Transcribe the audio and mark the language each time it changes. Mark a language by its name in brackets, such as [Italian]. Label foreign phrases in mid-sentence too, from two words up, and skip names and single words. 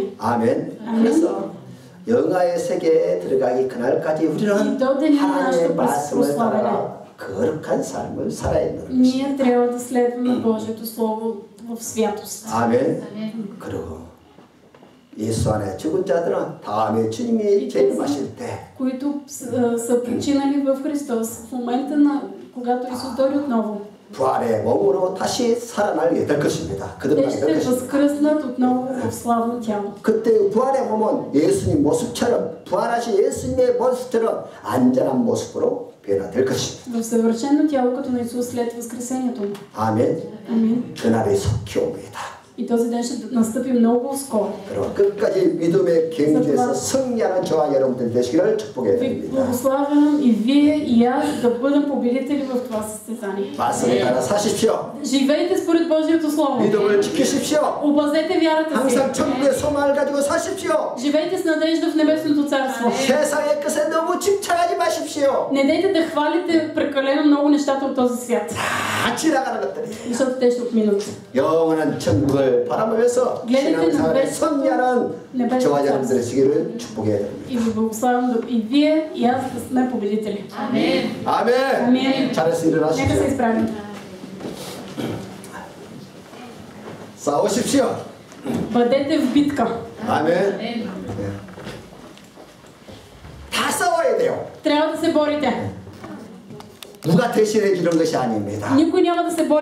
[Korean] 아멘. 그래서 영화의 세계에 들어가기 그날까지 우리는 하나님의 말씀을 따라 거룩한 삶을 살아야 되는 것입니다. [Bulgarian] Ние трябва да следваме Божието Слово в святост. [Korean] 아멘. 그리고 예수 안에 죽은 자들은 다음에 주님이 재림하실 때 [Bulgarian] които са починали в Христос в момента на когато Исус дойде отново. [Korean] 부활의 몸으로 다시 살아나게 될 것입니다. [Bulgarian] Те [Korean] 그들만 [Bulgarian] ще [Korean] 될 것입니다. [Bulgarian] възкръснат отново в славно тяло. [Korean] 그때 부활의 몸은 예수님 모습처럼 부활하신 예수님의 모습처럼 안전한 모습으로 변화될 것입니다. [Bulgarian] В съвършено тяло като на Исус след възкресението му. [Korean] 아멘. [Bulgarian] Амин. [Korean] 그날이 속히 옵니다. [Bulgarian] И този ден ще настъпи много скоро. [Korean] 그럼 끝까지 믿음의 경주에서 승리하는 저와 여러분들 되시기를 축복해 [Bulgarian] Ви [Korean] 드립니다. [Bulgarian] благославям и вие и аз да бъдем победители в това състезание. [Korean] 말씀에 따라 사십시오. [Bulgarian] Живейте според Божието Слово. [Korean] 믿음을 지키십시오. [Bulgarian] Опазете вярата си. [Korean] 항상 천국의 소망을 가지고 사십시오. [Bulgarian] Живейте с надежда в небесното царство. [Korean] 세상의 것에 너무 집착하지 마십시오. [Bulgarian] Не дейте да хвалите прекалено много нещата от този свят. [Korean] 다 지나가는 것들이 [Bulgarian] Защото те ще отминат. [Korean] 영원한 천국을 바라보면서 신앙생활에 승리하는 [Bulgarian] небесното [Korean] 저와 [Bulgarian] царство. [Korean] 여러분들 되시기를 축복해 드립니다. [Bulgarian] И ви благославям и вие и аз да сме победители. [Korean] 아멘. 아멘. 잘해서 [Bulgarian] Нека се [Korean] 일어나십시오. [Bulgarian] изправим. [Korean] 싸우십시오. [Bulgarian] Бъдете в битка. [Korean] 아멘. 다 싸워야 돼요. [Bulgarian] Трябва да се борите. [Korean] 누가 대신해 주는 것이 아닙니다. [Bulgarian] Никой няма да се бори